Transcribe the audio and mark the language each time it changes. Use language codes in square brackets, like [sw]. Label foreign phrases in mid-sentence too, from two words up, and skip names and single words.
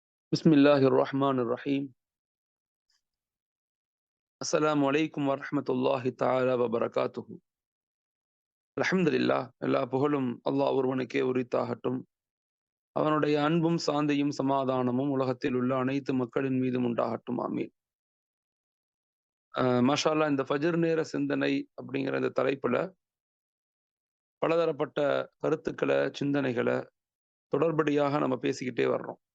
[ar] بسم الله الرحمن الرحيم. السلام عليكم ورحمة الله تعالى وبركاته. [ta] அல்ஹம்துலில்லாஹ், எல்லா புகழும் அல்லாஹ் ஒருவனுக்கே உரித்தாகட்டும். அவனுடைய அன்பும் சாந்தியும் சமாதானமும் உலகத்தில் உள்ள அனைத்து மக்களின் மீதும் உண்டாகட்டும். ஆமீன். [ar] ما شاء الله, [ta] இந்த ஃபஜ்ர் நேர சிந்தனை அப்படிங்கிற இந்த தலைப்புல பலதரப்பட்ட கருத்துக்களை, சிந்தனைகளை தொடர்படியாக நம்ம பேசிக்கிட்டே வர்றோம்.